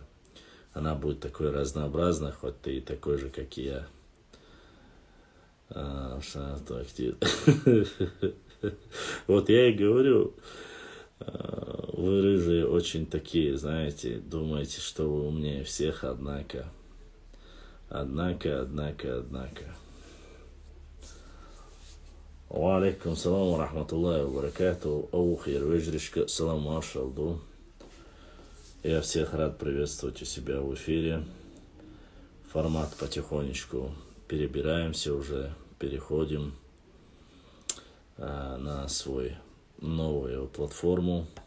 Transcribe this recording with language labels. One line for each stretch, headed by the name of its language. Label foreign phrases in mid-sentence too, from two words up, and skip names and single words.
Russian: Она будет такой разнообразной, хоть ты и такой же, как и я. Вот я и говорю, вы, рыжие, очень такие, знаете, думаете, что вы умнее всех, однако.
Arabic: وعليكم السلام ورحمة الله وبركاته. Аухир вежришка, салам машалду.
Russian: Я всех рад приветствовать у себя в эфире. Формат потихонечку перебираемся уже, переходим на свою новую платформу.